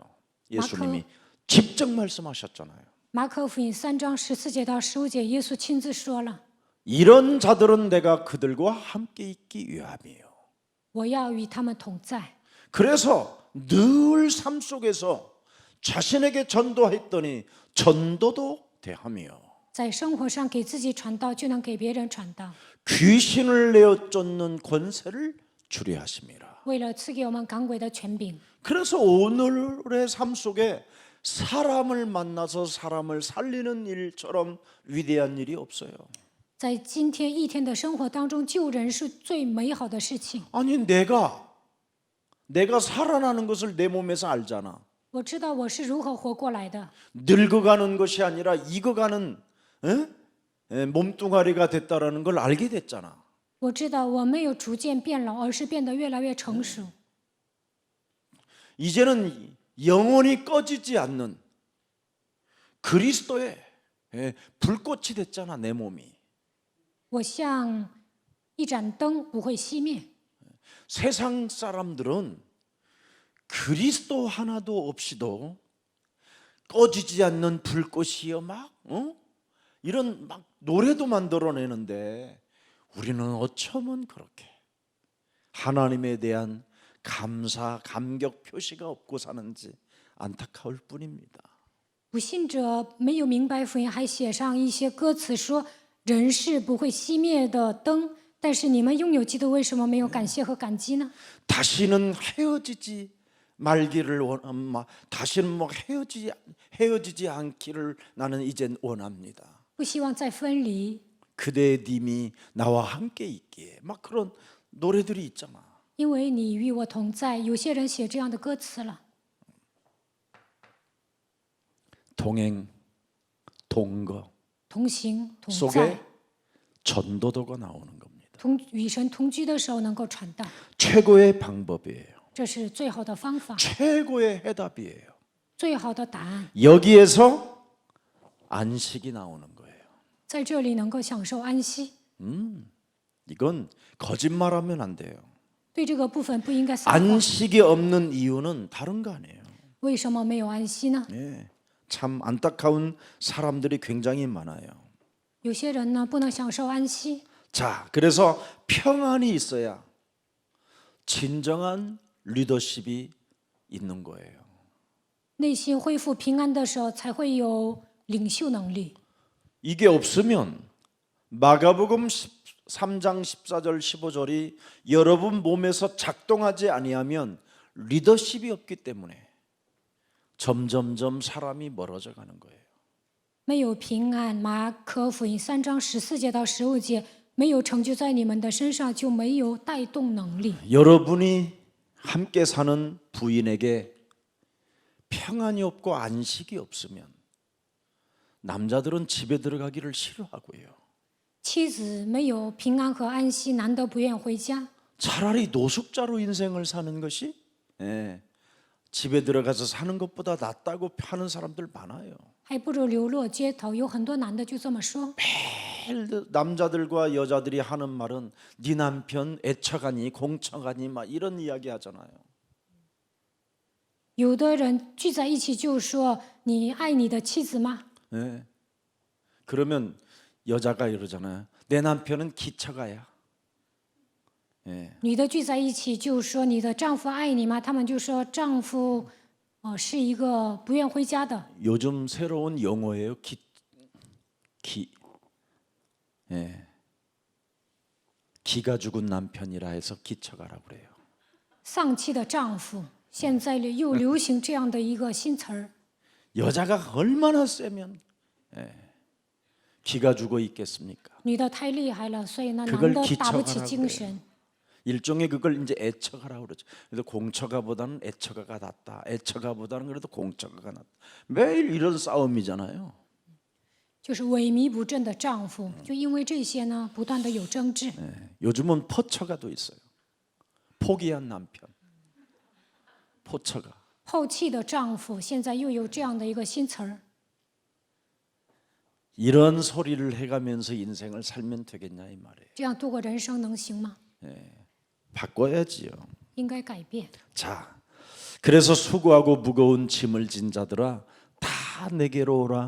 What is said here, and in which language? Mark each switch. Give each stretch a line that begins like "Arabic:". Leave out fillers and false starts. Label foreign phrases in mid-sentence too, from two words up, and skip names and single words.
Korean: 예수님이 직접 말씀하셨잖아요.
Chinese: 马可福音3章14节到15节，耶稣亲自说了
Korean: 이런 자들은 내가 그들과 함께 있기 위함이에요.
Chinese: 我要与他们同在。
Korean: 그래서 늘 삶 속에서 자신에게 전도했더니 전도도 대하며
Chinese: 在生活上给自己传道，就能给别人传道。
Korean: 귀신을 내어 쫓는 권세를 주리 하심이라.
Chinese: 为了赐给我们赶鬼的权柄，
Korean: 그래서 오늘의 삶 속에 사람을 만나서 사람을 살리는 일처럼 위대한 일이 없어요.
Chinese: 在今天一天的生活当中，救人是最美好的事情。
Korean: 아니 내가 살아나는 것을 내 몸에서 알잖아.
Chinese: 我知道我是如何活过来的，
Korean: 늙어가는 것이 아니라 익어가는 몸뚱아리가 됐다라는 걸 알게 됐잖아.
Chinese: 我知道我没有逐渐变老，而是变得越来越成熟。
Korean: 이제는 영원히 꺼지지 않는 그리스도의 불꽃이 됐잖아 내 몸이.
Chinese: 我像一盏灯，不会熄灭。
Korean: 세상 사람들은 그리스도 하나도 없이도 꺼지지 않는 불꽃이여 막 이런 막 노래도 만들어내는데 우리는 어쩌면 그렇게 하나님에 대한 감사, 감격 표시가 없고 사는지 안타까울 뿐입니다.
Chinese: 不信者没有明白福音，还写上一些歌词说人是不会熄灭的灯。但是你们拥有基督，为什么没有感谢和感激呢？
Korean: 다시는 헤어지지 말기를 다시는 뭐 헤어지지 않기를 나는 이젠 원합니다.
Chinese: 不希望再分离，
Korean: 그대 님이 나와 함께 있기에 막 그런 노래들이 있잖아.
Chinese: 因为你与我同在。有些人写这样的歌词了，
Korean: 동행, 동거
Chinese: 同行同
Korean: 속에
Chinese: 在，
Korean: 전도도가 나오는 겁니다.
Chinese: 与神同居的时候能够传道，
Korean: 최고의 방법이에요.
Chinese: 这是最好的方法，
Korean: 최고의 해답이에요.
Chinese: 最好的答案。
Korean: 여기에서 안식이 나오는 거예요.
Chinese: 在这里能够享受安息，
Korean: 이건 거짓말하면 안 돼요.
Chinese: 对这个部分不应该撒谎。
Korean: 안식이 없는 이유는 다른 거 아니에요.
Chinese: 为什么没有安息呢？
Korean: 참 안타까운 사람들이 굉장히 많아요.
Chinese: 有些人呢不能享受安息，
Korean: 자, 그래서 평안이 있어야 진정한 리더십이 있는 거예요.
Chinese: 内心恢复平安的时候，才会有领袖能力。
Korean: 이게 없으면 마가복음 13장 14절 15절이 여러분 몸에서 작동하지 아니하면 리더십이 없기 때문에 점점점 사람이 멀어져 가는 거예요.
Chinese: 没有平安，马可福音3章14节到15节，没有成就在你们的身上，就没有带动能力。
Korean: 여러분이 함께 사는 부인에게 평안이 없고 안식이 없으면 남자들은 집에 들어가기를 싫어하고요.
Chinese: 妻子没有平安和安息，男的不愿回家。
Korean: 차라리 노숙자로 인생을 사는 것이 집에 들어가서 사는 것보다 낫다고 하는 사람들 많아요.
Chinese: 还不如流落街头。有很多男的就这么说。
Korean: 매일 남자들과 여자들이 하는 말은 네 남편 애처가니 공처가니 막 이런 이야기 하잖아요.
Chinese: 有的人聚在一起就说：“你爱你的妻子吗？”
Korean: 그러면 여자가 이러잖아요. 내 남편은 기처가야.
Chinese: 女的聚在一起就说：“你的丈夫爱你吗？” 他们就说：“丈夫，是一个不愿回家的。”
Korean: 요즘 새로운 용어예요. 기가 죽은 남편이라 해서 기처가라고 그래요.
Chinese: 丧妻的丈夫，现在又流行这样的一个新词儿。
Korean: 여자가 얼마나 세면 기가 죽어 있겠습니까?
Chinese: 女的太厉害了，所以呢，
Korean: 그걸
Chinese: 男的打不起
Korean: 기처가라고
Chinese: 精神。
Korean: 일종의 그걸 이제 애처가라고 그러죠. 그래서 공처가보다는 애처가가 낫다. 애처가보다는 그래도 공처가가 낫다. 매일 이런 싸움이잖아요.
Chinese: 就是萎靡不振的丈夫，就因为这些呢，不断的有争执。
Korean: 요즘은 포처가도 있어요. 포기한 남편. 포처가.
Chinese: 后弃的丈夫，现在又有这样的一个新词儿。
Korean: 이런 소리를 해가면서 인생을 살면 되겠냐 이 말이에요.
Chinese: 这样度过人生能行吗？
Korean: 바꿔야지요.
Chinese: 应该改变。
Korean: 자, 그래서 수고하고 무거운 짐을 진 자들아 다 내게로 오라.